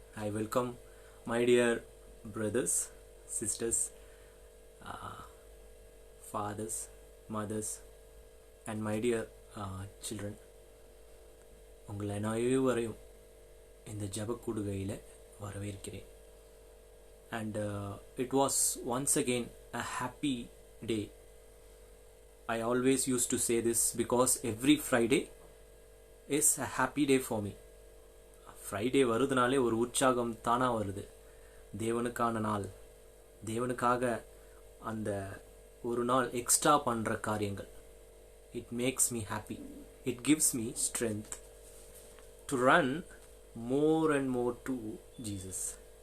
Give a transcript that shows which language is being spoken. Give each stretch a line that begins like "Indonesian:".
English: I welcome my dear brothers, sisters, fathers, mothers and my dear children.
Tamil: உங்களை அனைவரையும் இந்த ஜெப கூடுகையில் வரவேற்கிறேன்.
English: And it was once again a happy day. I always used to say this because every Friday is a happy day for me.
Tamil: Friday வருதுனாலே ஒரு உற்சாகம் தானாக வருது. தேவனுக்கான நாள், தேவனுக்காக அந்த ஒரு நாள் எக்ஸ்ட்ரா பண்ணுற காரியங்கள்.
English: It makes me happy. It gives me strength to run more and more to Jesus.